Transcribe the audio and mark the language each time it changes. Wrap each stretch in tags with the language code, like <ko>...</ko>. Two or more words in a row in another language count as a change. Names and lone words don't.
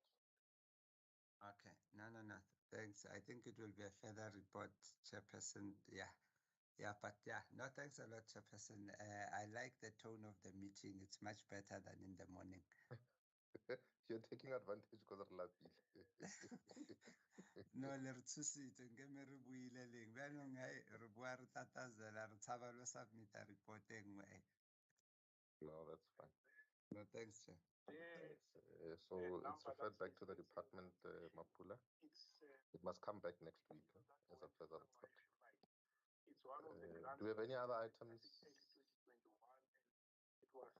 <en>Okay. No. Thanks. I think it will be a further report, Chairperson. Yeah, but yeah. No, thanks a lot, Chairperson. I like the tone of the meeting. It's much better than in the morning. You're taking advantage because of laughing. No,</en> <nso>le re tshositse nke me re buile leng bjanong re bua re tatazela re tshaba lo submita report e nngwe.</nso> <en>No, that's fine. No, thanks, Chair. So it's referred back to the department, Mapula. It must come back next week as a further report. Do we have any other items? It was</en>